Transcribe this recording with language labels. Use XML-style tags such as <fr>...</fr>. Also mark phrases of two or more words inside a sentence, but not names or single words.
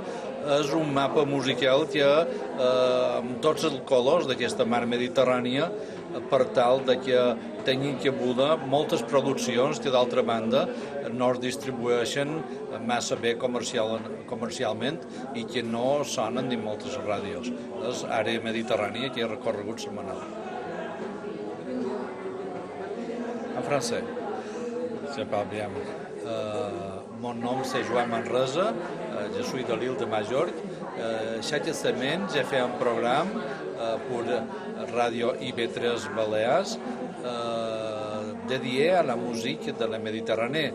<ca>És un mapa musical que amb tots els colors d'aquesta mar Mediterrània per tal de que tinguin cabuda moltes produccions que d'altra banda no es distribueixen massa bé comercialment i que no sonen ni moltes ràdios. És Àrea Mediterrània que he recorregut setmanal.</ca> <fr>En français. Je parle bien. Mon nom c'est Joan Manresa, je suis de l'île de Majorque. Chaque semaine, j'ai fait un programme pour Radio IB3 Balears dédié à la musique de la Méditerranée.</fr>